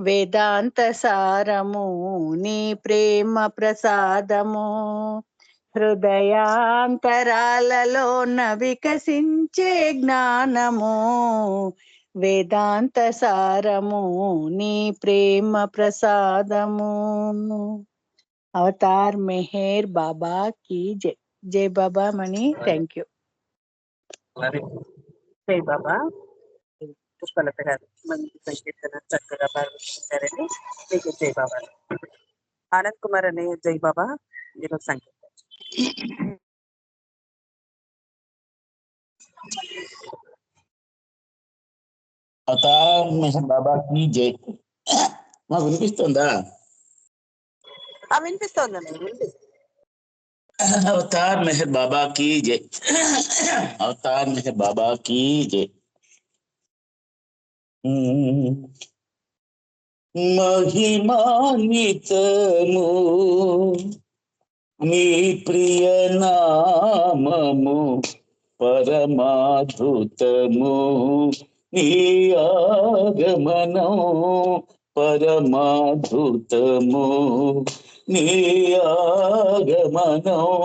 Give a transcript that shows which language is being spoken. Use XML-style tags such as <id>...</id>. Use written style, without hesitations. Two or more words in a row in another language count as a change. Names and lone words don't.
<te>వేదాంత సారము నీ ప్రేమ ప్రసాదము హృదయాంతరాలలోన వికసించే జ్ఞానము వేదాంత సారము నీ ప్రేమ ప్రసాదము.</te> <hi>అవతార్ మెహర్ బాబా की जय.</hi> <te>జై బాబా మణి.</te> <en>Thank you.</en> <te>జై బాబా. పుష్పలత గారు మంచి సంకీర్తన చక్కగా ప్రారంభించారని మీకు జై బాబా. ఆనంద్ కుమార్ అనే జై బాబా ఈరోజు సంకీర్తన.</te> <hi>అవతార్ మెహర్ బాబా की जय.</hi> <te>మాకు వినిపిస్తుందా? వినిపిస్తోందండి, వినిపిస్తుంది.</te> <hi>అవతార్ మెహర్ బాబా की जय. అవతార్ మెహర్ బాబా की जय.</hi> <te>మహిమాన్వితము నీ ప్రియ నామము పరమాద్భుతము నీ ఆగమనం పరమాద్భుతము నీ ఆగమనం</te>